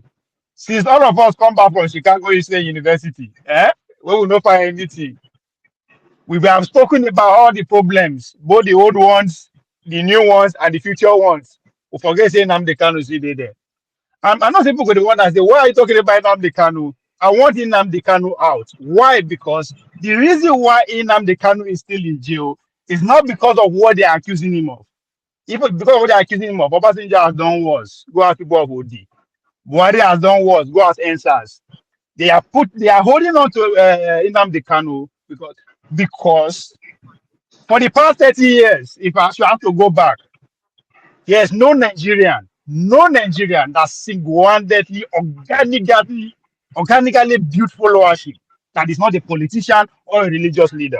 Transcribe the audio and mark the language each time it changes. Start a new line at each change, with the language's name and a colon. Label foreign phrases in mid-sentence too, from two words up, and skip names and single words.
English: Since all of us come back from Chicago State University, we will not find anything. We have spoken about all the problems, both the old ones, the new ones, and the future ones. We forget saying Nnamdi Kanu is there. I'm not saying people the one that say, why are you talking about Nnamdi Kanu? I want Nnamdi Kanu out. Why? Because the reason why Nnamdi Kanu is still in jail is not because of what they are accusing him of. Even because of what they are accusing him of, Obasanjo has done worse. Go ask people of OD. Buhari has done worse. Go ask answers. They are holding on to Nnamdi Kanu because for the past 30 years, if I should have to go back, there's no Nigerian that single-handedly, organically built followership that is not a politician or a religious leader.